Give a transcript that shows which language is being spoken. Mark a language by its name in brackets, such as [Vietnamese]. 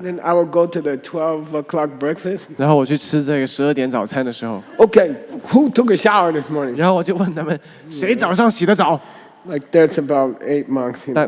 [English] Then I will go to the 12 o'clock breakfast. [Chinese] 然后我去吃这个12点早餐的时候， [English] Okay, who took a shower this morning? [Chinese] 然后我就问他们，谁早上洗的澡？ [English] Like there's about 8 monks.